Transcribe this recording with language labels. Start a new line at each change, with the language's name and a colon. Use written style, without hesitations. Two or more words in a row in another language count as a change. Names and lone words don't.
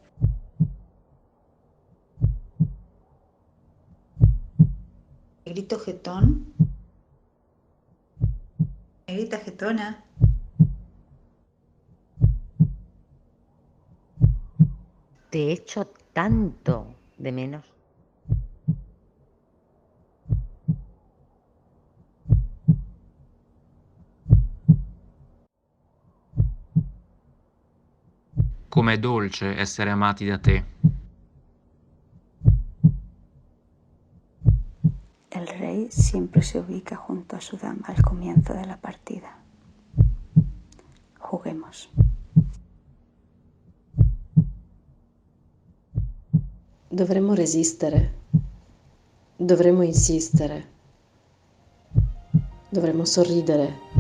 Spanish: Negrito jetón. Negrita jetona. Te echo tanto de menos.
Italian: Com'è dolce essere amati da te.
Spanish: El rey siempre se ubica junto a su dama al comienzo de la partida. Juguemos.
Italian: Dovremmo resistere. Dovremmo insistere. Dovremmo sorridere.